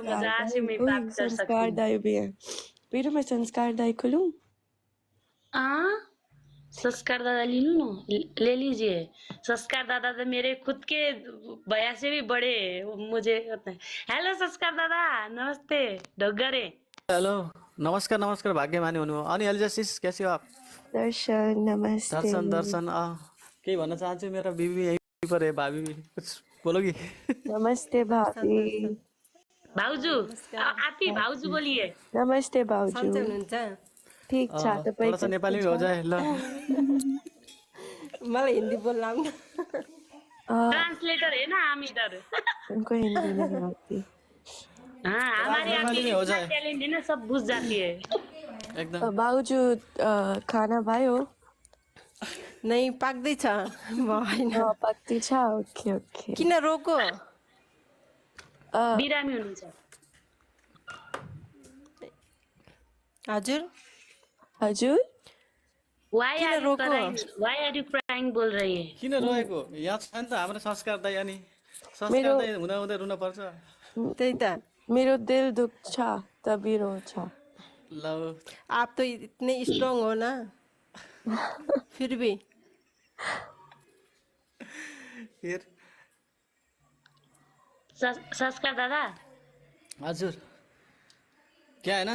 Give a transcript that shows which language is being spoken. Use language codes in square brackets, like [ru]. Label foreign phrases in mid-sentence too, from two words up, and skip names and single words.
[hi] संस्कार मजा से दाई, मैं ओए बात कर सकती संस्कार हूँ। दाई भी है। वीरू मैं संस्कार दाई को लूं? हाँ, संस्कार दादा ले लूं ना, ले लीजिए। संस्कार दादा तो मेरे खुद के भैया से भी बड़े हैं, वो मुझे होता है। हेलो संस्कार दादा, [ne] नमस्ते ढोगरे। हेलो, नमस्कार नमस्कार, भाग्यमानी हुनु। [hi] अनि एलिजासिस कैसी हो आप? [ne] दर्शन नमस्ते। दर्शन दर्शन केही भन्न चाहन्छु। मेरो बिबी यहीँ [hi] पर है, भाभी भी कुछ बोलोगी? [ne] नमस्ते भाभी। [hi] भाउजू, आप ही भाउजू बोलिए। [ne] नमस्ते भाउजू। सन्चै हुनुहुन्छ? ठीक छ [hi] थोड़ा सा [ne] तपाईँ [hi] नेपाली में हो जाए ल। [ne] मलाई हिन्दी बोल्न आउँदैन। [hi] ट्रांसलेटर है ना हम इधर। उनको हिंदी नहीं आती। हाँ, हमारे यहाँ नेपाली की में हो इतना जाए टैलेंट है ना, सब बुझ जाती है। एकदम। [ne] भाउजू खाना भयो? नै पाक्दैछ, भएन। पक्ति छ? [en] okay okay. [ne] किन रोको? बिरामी हुनुहुन्छ। हजुर हजुर [en] Why [ne] किन [en] are you [ne] रोको? [en] crying? Why are you crying [hi] बोल रही है। [ne] किन रोएको? यहाँ छ नि त हाम्रो संस्कार दाइ। अनि संस्कार मेरो- दाइ हुँदा हुँदै रुन पर्छ? त्यही त। मेरो दिल दुख्छ तभी रोछ। ल [hi] आप तो इतने स्ट्रांग हो ना, फिर भी। फिर संस्कार दादा, हजुर क्या है ना,